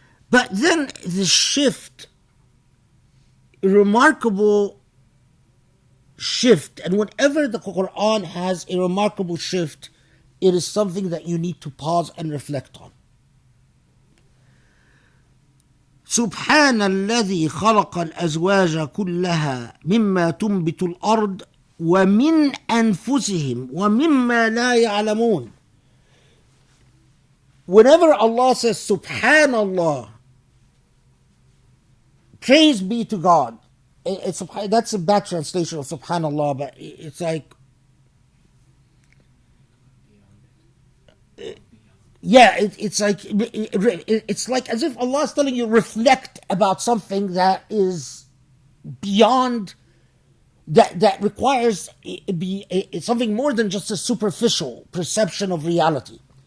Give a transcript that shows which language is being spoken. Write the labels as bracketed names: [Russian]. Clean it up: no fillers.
[English] But then the shift, a remarkable shift, and whenever the Quran has a remarkable shift, it is something that you need to pause and reflect on. [Arabic] سبحان الذي خلق الأزواج كلها مما تنبت الأرض ومن أنفسهم ومما لا يعلمون. [English] Whenever Allah says Subhanallah, praise be to God, that's a bad translation of Subhanallah, but it's like, yeah, it's like as if Allah is telling you, reflect about something that is beyond, that requires something more than just a superficial perception of reality.